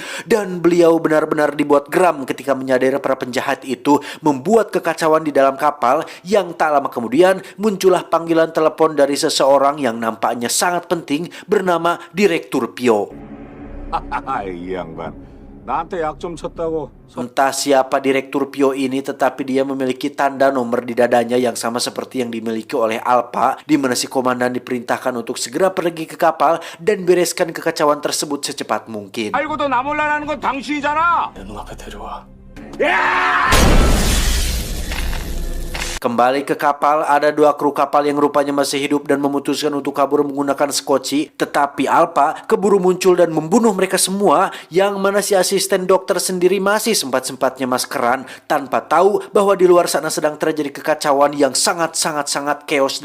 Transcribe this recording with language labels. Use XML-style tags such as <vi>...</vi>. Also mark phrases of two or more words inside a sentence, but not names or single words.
<id>Dan beliau benar-benar dibuat geram ketika menyadari para penjahat itu membuat kekacauan di dalam kapal, yang tak lama kemudian muncullah panggilan telepon dari seseorang yang nampaknya sangat penting bernama Direktur Pyo. Iya, Bang.</id> <ko>나한테 약 좀 쳤다고.</ko> <id>Entah siapa Direktur Pio ini, tetapi dia memiliki tanda nomor di dadanya yang sama seperti yang dimiliki oleh Alpa, di mana si komandan diperintahkan untuk segera pergi ke kapal dan bereskan kekacauan tersebut secepat mungkin.</id> <ko>알고도 나 몰라라는 건 당신이잖아. 내 눈앞에 데려와.</ko> <id>Kembali ke kapal, ada 2 kru kapal yang rupanya masih hidup dan memutuskan untuk kabur menggunakan skoci. Tetapi Alpa keburu muncul dan membunuh mereka semua, yang mana si asisten dokter sendiri masih sempat-sempatnya maskeran tanpa tahu bahwa di luar sana sedang terjadi kekacauan yang sangat chaos.</id>